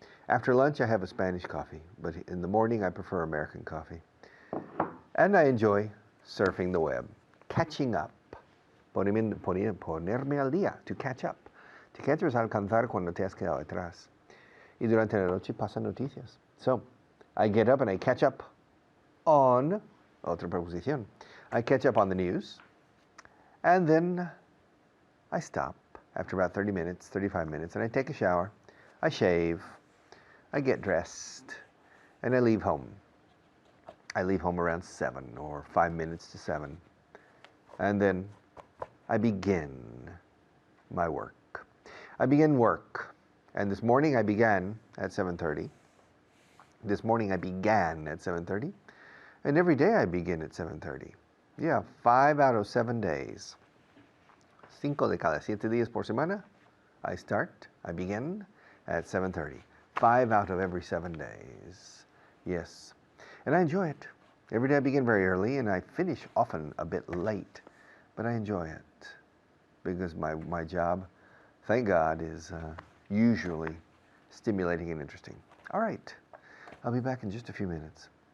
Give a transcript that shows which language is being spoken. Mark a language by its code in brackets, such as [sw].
[en] After lunch I have a Spanish coffee, but in the morning I prefer American coffee. And I enjoy surfing the web, catching up. [es] Ponerme al día, to catch up. [en] To catch up [es] es alcanzar cuando te has quedado atrás. Y durante la noche pasan noticias. [en] So, I get up and I catch up on, [es] otra preposición, [en] I catch up on the news, and then I stop after about 30 minutes, 35 minutes, and I take a shower, I shave, I get dressed, and I leave home. I leave home around 7 or 5 minutes to 7, and then I begin my work. I begin work, and this morning I began at 7:30. This morning I began at 7:30. And every day I begin at 7:30. Yeah, 5 out of 7 days. [es] 5 de cada 7 días por semana, [en] I begin at 7:30. 5 out of every 7 days. Yes. And I enjoy it. Every day I begin very early and I finish often a bit late. But I enjoy it because my job, thank God, is usually stimulating and interesting. All right. I'll be back in just a few minutes.